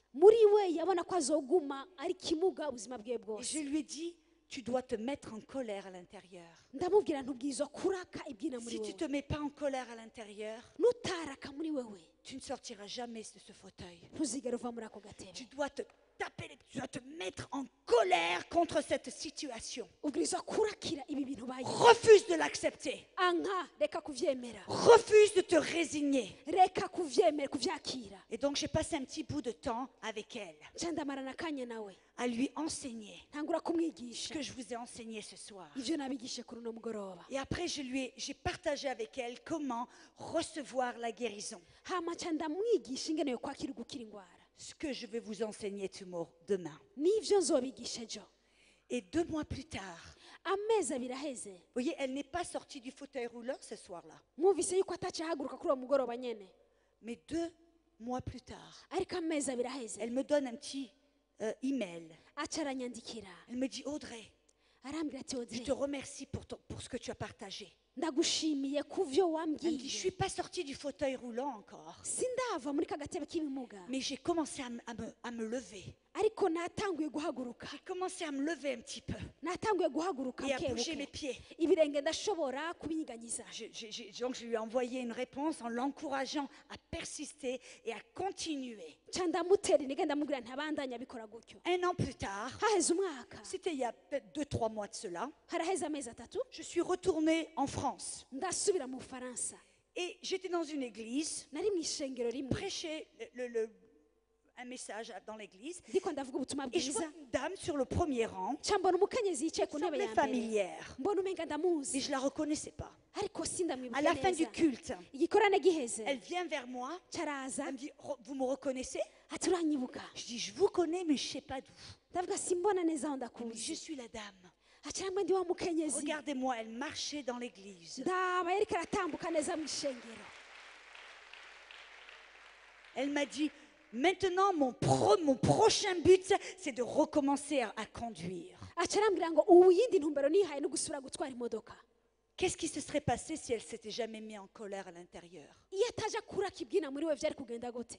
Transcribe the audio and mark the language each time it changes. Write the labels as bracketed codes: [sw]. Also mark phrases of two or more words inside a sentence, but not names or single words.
[rn] muri we yabona ko azoguma ari kimuga ubuzima bwe [fr] Et [rn] bwose. [fr] je lui ai dit, tu dois te mettre en colère à l'intérieur. [rn] ndamubwira ntubwirizwa kuraka ibyina muri [fr] Si tu ne [rn] wewe, [fr] te mets pas en colère à l'intérieur, [rn] nutaraka muri wewe [fr] tu ne sortiras jamais de ce fauteuil. [rn] ntuzigere uva muri ako gatebe. [fr] Tu dois te tu dois te mettre en colère contre cette situation. [rn] ubwirizwa kurakira ibi bintu bayemwo. [fr] Refuse de l'accepter. [rn] anka reka kuvyemera, [fr] Refuse de te résigner. [rn] reka kuvyemera kuvyakira. [fr] Et donc j'ai passé un petit bout de temps avec elle, [rn] nca ndamarana akanya nawe [fr] à lui enseigner [rn] ntangura [fr] ce [rn] kumwigisha [fr] que je vous ai enseigné ce soir. [rn] ivyo nabigishe kuri uno mugoroba. [fr] Et après, j'ai partagé avec elle comment recevoir la guérison. [rn] hama nca ndamwigisha ingene yo kwakira ugukira indwara. [fr] Ce que je vais vous enseigner demain. [rn] n'ivyo nzobigisha ejo. [fr] Et 2 mois plus tard, [rn] amezi abiri aheze, [fr] vous voyez, elle n'est pas sortie du fauteuil roulant ce soir-là. [rn] mwumvise yuko atacahaguruka kuri uwo mugoroba nyene, [fr] Mais 2 mois plus tard, [rn] ariko amezi abiri aheze [fr] elle me donne un petit email. [rn] aca aranyandikira [fr] Elle me dit, Audrey, [rn] arambwira ati [fr] je Audrey, te remercie pour ce que tu as partagé. [rn] ndagushimiye ku vyo [fr] Elle me dit, je ne suis [rn] wambwiye, [fr] pas sortie du fauteuil roulant encore. [rn] sindava muri ka gatebe k'ibimuga, [fr] Mais j'ai commencé à me lever. [rn] ariko natanguye guhaguruka, [fr] J'ai commencé à me lever un petit peu [rn] natanguye guhaguruka [fr] et à bouger mes [rn] bukebuke, [fr] pieds. [rn] ibirenge ndashobora kubinyiganyiza. [fr] Donc je lui ai envoyé une réponse en l'encourageant à persister et à continuer. [rn] nca ndamutera intege ndamubwira ntabandanya abikora gutyo. [fr] 1 an plus tard, [rn] haheze umwaka, [fr] c'était il y a peut-être 2-3 mois de cela, [rn] haraheze amezi atatu, [fr] je suis retournée en France. [rn] ndasubira mu Bufaransa. [fr] Et j'étais dans une église, [rn] nari mu ishengero rimwe [fr] prêchais un message dans l'église, [rn] ndiko ndavuga ubutumwa [fr] et je vois [rn] bwiza, [fr] une dame sur le premier rang, [rn] nca mbona umukenyezi yicaye ku ntebe [fr] semblait [rn] ya mbere, [fr] familière, [rn] mbona umenga [fr] mais [rn] ndamuzi, [fr] je ne la reconnaissais pas. [rn] ariko [fr] À [rn] sindamwibuke [fr] la fin du [rn] neza. [fr] culte, [rn] igikorane giheze, [fr] elle vient vers moi, [rn] caraza [fr] elle me dit, vous me reconnaissez? [rn] ati uranyibuka, [fr] Je dis, je vous connais, mais je ne sais pas d'où. [rn] ndavuga simbona neza aho [fr] Elle me dit, je [rn] ndakuzi, [fr] suis la dame. [rn] ati namwe ndi wa mukenyezi, [fr] Regardez-moi, elle marchait dans l'église. [rn] ndaba yariko aratambuka neza mu ishengero. [fr] Elle m'a dit, maintenant mon prochain but, c'est de recommencer à conduire. [rn] aca arambwira ngo ubu yindi ntumbero nihaye no gusubira gutwara imodoka. [fr] Qu'est-ce qui se serait passé si elle s'était jamais mise en colère à l'intérieur? [rn] iyo ataje akura kibwina muri we byari kugenda gute?